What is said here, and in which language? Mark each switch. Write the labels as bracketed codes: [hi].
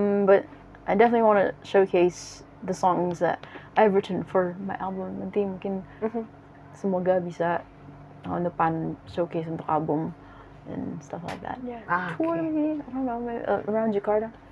[en] But I definitely want to showcase the songs that I've written for my album. [id] Nanti mungkin semoga bisa tahun depan showcase untuk album [en] and stuff like that. Yeah. Tour maybe, I don't know, maybe, around Jakarta.